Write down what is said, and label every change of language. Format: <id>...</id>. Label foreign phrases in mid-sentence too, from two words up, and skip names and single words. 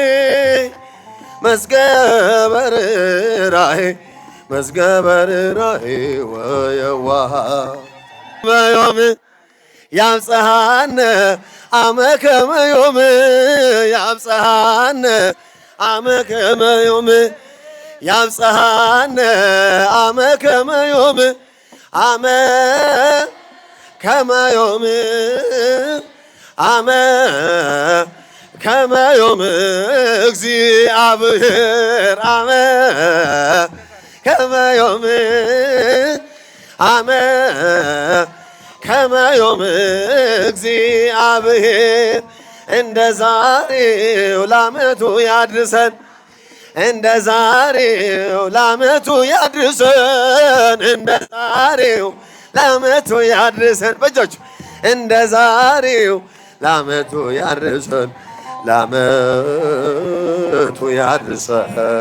<gez>መዝገበ ርኅራኄ መዝገበ ርኅራኄ ወየዋሃት በዮም ያብጽሐነ አመ ከመ ዮም ያብጽሐነ አመ ከመ ዮም ያብጽሐነ አመ ከመ ዮም አመ ከመ ዮም አመ ከመ ዮም እግዚአብሔር አመ ከመዮም አመ ከመዮም</gez> <am>እግዚአብሔር እንደ ዛሬው ለዓመቱ ያድርሰን እንደ ዛሬው ለዓመቱ ያድርሰን እንደ ዛሬው ለዓመቱ ያድርሰን በእጃችሁ እንደ ዛሬው ለዓመቱ ያድርሰን ለዓመቱ ያድርሰን</am>